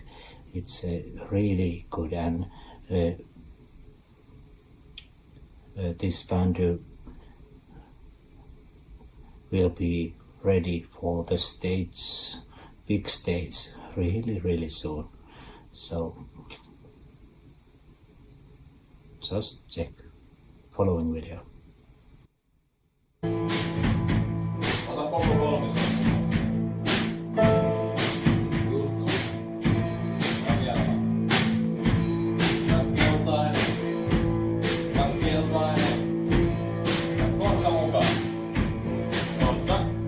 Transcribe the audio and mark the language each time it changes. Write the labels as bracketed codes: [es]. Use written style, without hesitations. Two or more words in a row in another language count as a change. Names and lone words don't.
[en] It's really good, and this band will be ready for the stage, big stage, really soon. So just check following video. [fi] Ota koko kolmis. Just noin. Ja vielä vaan. Ja keltainen. Ja keltainen. Ja kohta mukaan. Nosta.